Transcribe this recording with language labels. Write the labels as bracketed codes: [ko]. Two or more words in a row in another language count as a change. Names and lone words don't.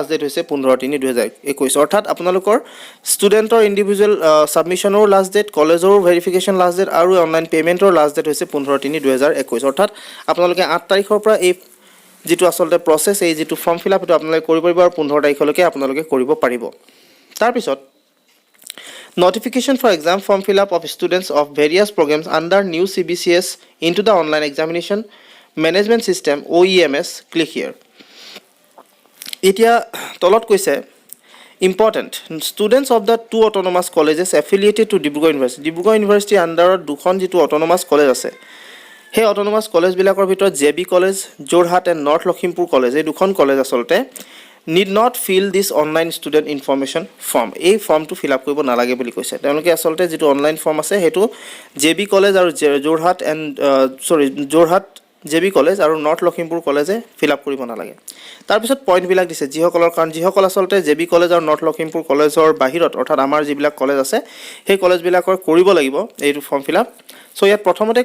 [as] ডেট হৈছে 15/3/2021 অৰ্থাৎ আপোনালোকৰ [en] studentৰ individual submissionৰ last date collegeৰ verification last date [as] কলেজৰ ভেৰিফিকেশন লাষ্ট ডেট আৰু [en] online paymentৰ last date [as] হৈছে 15/3/2021 অৰ্থাৎ আপোনালোকে 8 তাৰিখৰ পৰা এই যেটো আসলতে প্ৰসেস এই যেটো [en] form fill-up [as] এটো আপোনালোকে কৰিব পাৰিব আৰু 15 তাৰিখলৈকে আপোনালোকে কৰিব পাৰিব তাৰ পিছত [en] Notification for exam form fill-up of students of various programs under new CBCS into the online examination management system OEMS click here. [as] এতিয়া তলত কৈছে [en] important students of the two autonomous colleges affiliated to Dibrugarh University. [as] Dibrugarh University under দুখন জিতু [en] autonomous college [as] ase. He [en] autonomous college [as] বিলাকৰ ভিতৰ JB College, Jorhat and North Lakhimpur College. এই দুখন college আচলতে [en] need not fill this online student information form [as] এই ফর্মটো [en] fill up [as] কৰিব নালাগে বুলি কৈছে তেওঁলোকে আসলতে যেটো [en] online form [as] আছে হেতু JB কলেজ আৰু জোৰহাট JB কলেজ আৰু নৰ্থ লখিমপুৰ কলেজে [en] fill up [as] কৰিব নালাগে তাৰপিছত পইণ্টবিলাক দিছে যিসকল আচলতে JB কলেজ আৰু নৰ্থ লখিমপুৰ কলেজৰ বাহিৰত অৰ্থাৎ আমাৰ যিবিলাক কলেজ আছে সেই কলেজবিলাকৰ কৰিব লাগিব এইটো [en] form fill up [as] সো ইয়াত প্ৰথমতে